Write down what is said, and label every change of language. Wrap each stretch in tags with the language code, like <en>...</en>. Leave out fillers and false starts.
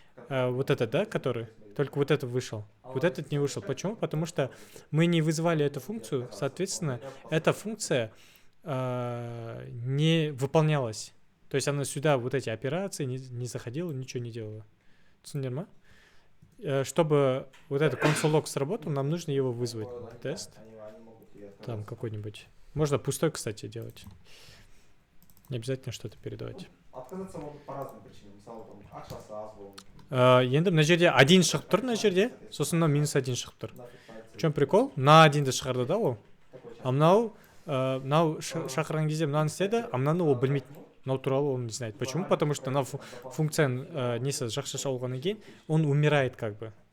<ru>Вот этот, да, который? Только вот этот вышел. Вот этот не вышел. Почему? Потому что мы не вызывали эту функцию, соответственно, эта функция не выполнялась. То есть она сюда вот эти операции не заходила, ничего не делала.</ru> <kk>Түсіндер?</kk> <ru>Чтобы вот этот console.log сработал, нам нужно его вызвать. Тест. Там какой-нибудь. Можно пустой, кстати, делать. Не обязательно что-то передавать. Отказаться могут по разным причинам.</ru> <kk>Мысалы, там, ақшасы аз болуы мүмкін. Енді мына жерде 1 шығып тұр мына жерде, сосын мынау минус 1 шығып тұр.</kk> <ru>В чем прикол?</ru> <kk>На 1-ді шығарды да ол. А мынау шақырған кезде мынаны істеді, а мынаны ол білмейді. Мынау туралы</kk> <ru>он не знает. Почему? Потому что</ru> <kk>мына функцияны несі жақша шалғаннан кейін,</kk> <ru>он умирает как бы.</ru>